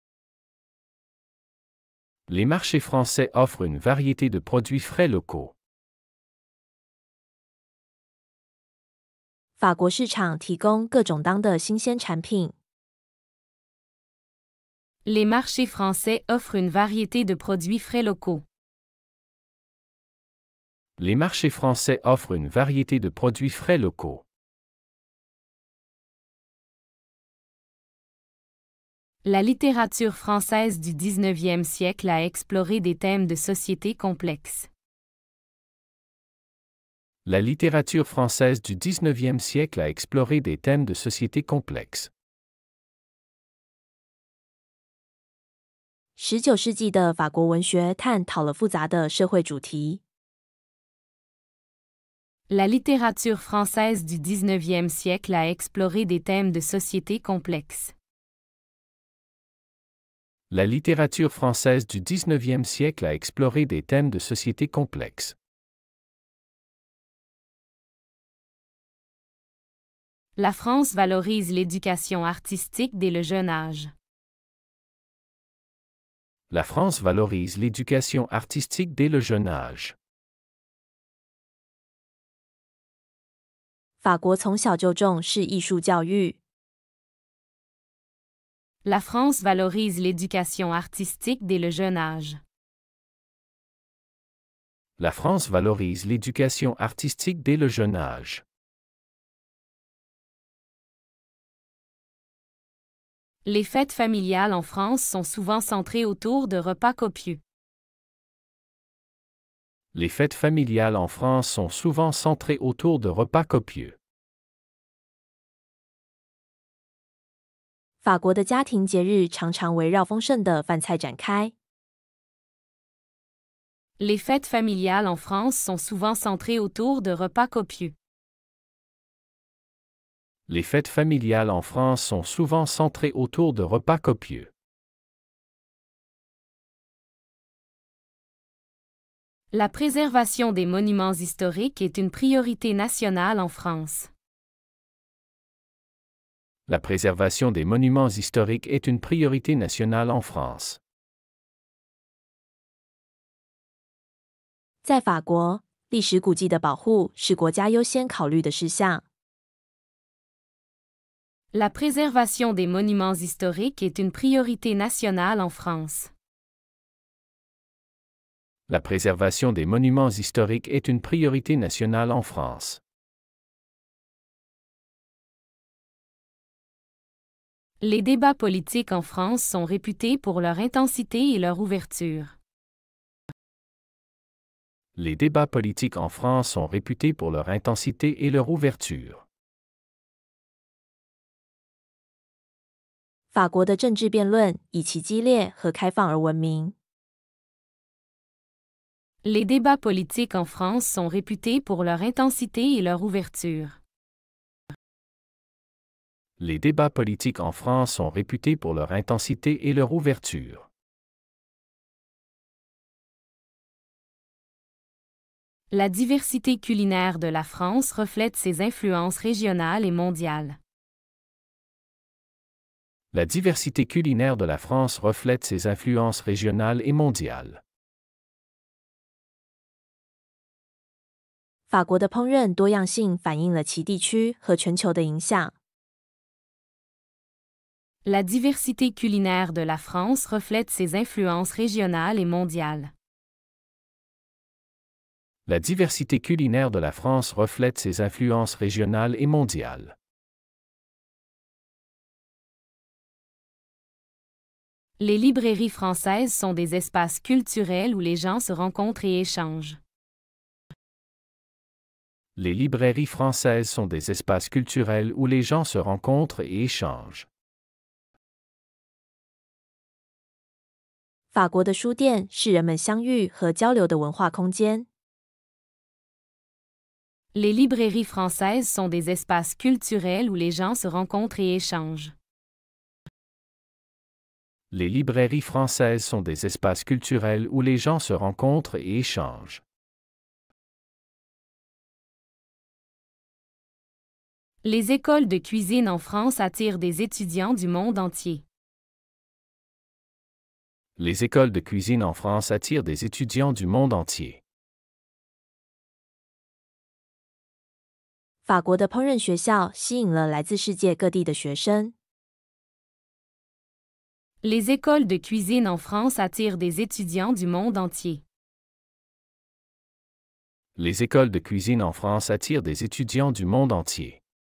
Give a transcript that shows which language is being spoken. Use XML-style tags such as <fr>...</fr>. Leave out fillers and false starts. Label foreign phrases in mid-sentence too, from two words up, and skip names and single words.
<fr>Les marchés français offrent une variété de produits frais locaux.</fr> <zh>法国市场提供各种当的新鲜产品。</zh> <fr>Les marchés français offrent une variété de produits frais locaux. Les marchés français offrent une variété de produits frais locaux. La littérature française du XIXe siècle a exploré des thèmes de société complexes. La littérature française du XIXe siècle a exploré des thèmes de société complexes.</fr> <zh>19 世纪的法国文学探讨了复杂的社会主题。</zh> <fr>La littérature française du XIXe siècle a exploré des thèmes de société complexes. La littérature française du XIXe siècle a exploré des thèmes de société complexes. La France valorise l'éducation artistique dès le jeune âge. La France valorise l'éducation artistique dès le jeune âge.</fr> <zh>法国从小就重视艺术教育。</zh> <fr>La France valorise l'éducation artistique dès le jeune âge. La France valorise l'éducation artistique dès le jeune âge. Les fêtes familiales en France sont souvent centrées autour de repas copieux. Les fêtes familiales en France sont souvent centrées autour de repas copieux.</fr> <zh>法国的家庭节日常常围绕丰盛的饭菜展开。</zh> <fr>Les fêtes familiales en France sont souvent centrées autour de repas copieux. Les fêtes familiales en France sont souvent centrées autour de repas copieux. La préservation des monuments historiques est une priorité nationale en France. La préservation des monuments historiques est une priorité nationale en France.</fr> <zh>在法国，历史古迹的保护是国家优先考虑的事项。</zh> <fr>La préservation des monuments historiques est une priorité nationale en France. La préservation des monuments historiques est une priorité nationale en France. Les débats politiques en France sont réputés pour leur intensité et leur ouverture. Les débats politiques en France sont réputés pour leur intensité et leur ouverture.</fr> <zh>法国的政治辩论以其激烈和开放而闻名。</zh> <fr>Les débats politiques en France sont réputés pour leur intensité et leur ouverture. Les débats politiques en France sont réputés pour leur intensité et leur ouverture. La diversité culinaire de la France reflète ses influences régionales et mondiales. La diversité culinaire de la France reflète ses influences régionales et mondiales.</fr> <zh>法国的烹饪多样性反映了其地区和全球的影响。</zh> <fr>La diversité culinaire de la France reflète ses influences régionales et mondiales. La diversité culinaire de la France reflète ses influences régionales et mondiales. Les librairies françaises sont des espaces culturels où les gens se rencontrent et échangent. Les librairies françaises sont des espaces culturels où les gens se rencontrent et échangent.</fr> <zh>法国的书店是人们相遇和交流的文化空间。</zh> <fr>Les librairies françaises sont des espaces culturels où les gens se rencontrent et échangent. Les librairies françaises sont des espaces culturels où les gens se rencontrent et échangent. Les écoles de cuisine en France attirent des étudiants du monde entier. Les écoles de cuisine en France attirent des étudiants du monde entier.</fr> <zh>法国的烹饪学校吸引了来自世界各地的学生。</zh> <fr>Les écoles de cuisine en France attirent des étudiants du monde entier. Les écoles de cuisine en France attirent des étudiants du monde entier.</fr>